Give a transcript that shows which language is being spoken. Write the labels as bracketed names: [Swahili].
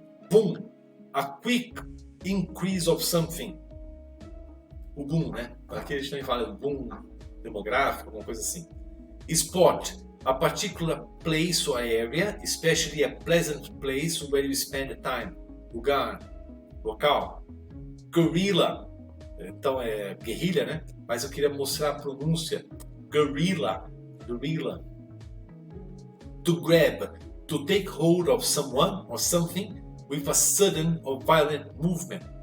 [English] Boom, a quick increase of something. [Portuguese] O boom, né? Aqui a gente também fala boom demográfico, alguma coisa assim. [English] Spot, a particular place or area, especially a pleasant place where you spend time. [Portuguese] Lugar, local. Guerrilla, então é guerrilha, né? Mas eu queria mostrar a pronúncia. [English] Guerrilla. To grab, to take hold of someone or something with a sudden or violent movement.